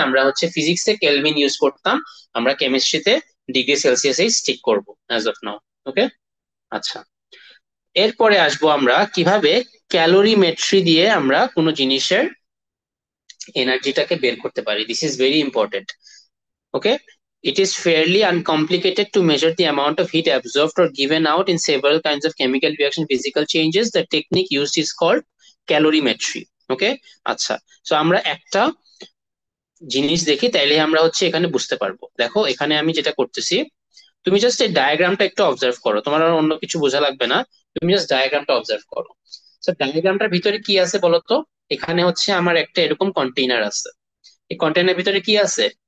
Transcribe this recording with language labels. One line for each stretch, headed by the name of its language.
Bangla: আমরা হচ্ছে ফিজিক্সে কেলভিন ইউজ করতাম, আমরা কেমিস্ট্রিতে ডিগ্রি সেলসিয়াসেই স্টিক করবো
English: As of now.
Bangla: ওকে। আচ্ছা, এরপরে আসবো আমরা কিভাবে ক্যালোরিমেট্রি দিয়ে আমরা কোনো জিনিসের এনার্জিটাকে বের করতে পারি।
English: This is very important. Okay, it is fairly uncomplicated to measure the amount of heat absorbed or given out in several kinds of chemical reaction physical changes. The technique used is called calorimetry. Okay.
Bangla: আচ্ছা, তো আমরা একটা জিনিস দেখি, তাইলে আমরা হচ্ছে এখানে বুঝতে পারবো। দেখো এখানে আমি যেটা করতেছি, তুমি জাস্ট এই ডায়াগ্রামটা একটু অবজার্ভ করো, তোমার আর অন্য কিছু বোঝা লাগবে না, তুমি জাস্ট ডায়াগ্রামটা অবজার্ভ করো। তো ডায়াগ্রামটার ভিতরে কি আছে বলতো? এখানে হচ্ছে আমার একটা এরকম কন্টেইনার আছে, এই কন্টেইনারের ভিতরে কি আছে?